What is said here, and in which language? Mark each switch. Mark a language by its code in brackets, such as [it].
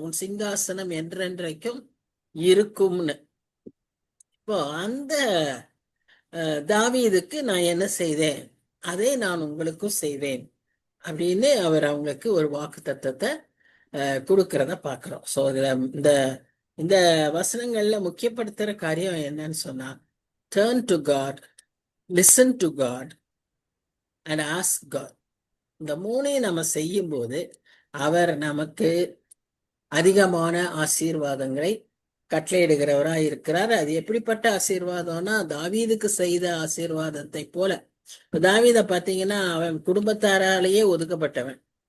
[ta] உன் சிங்காசனம் என்றென்றைக்கும் இருக்கும்னு. இப்போ அந்த தாவீதுக்கு நான் என்ன செய்தேன், அதை நான் உங்களுக்கும் செய்வேன் அப்படின்னு அவர் அவங்களுக்கு ஒரு வாக்கு தத்துவத்தை கொடுக்கறத பாக்குறோம். [en] so [ta] இந்த இந்த வசனங்கள்ல முக்கியப்படுத்துற காரியம் என்னன்னு சொன்னா, [en] turn to God, listen to God and ask God. [ta] இந்த மூணையும் நம்ம செய்யும் போது அவர் நமக்கு அதிகமான ஆசீர்வாதங்களை கட்டளையிடுகிறவராய் இருக்கிறார். அது எப்படிப்பட்ட ஆசீர்வாதம்னா, தாவீதுக்கு செய்த ஆசீர்வாதத்தை போல. தாவீத பாத்தீங்கன்னா அவன் குடும்பத்தாராலேயே ஒதுக்கப்பட்டவன்.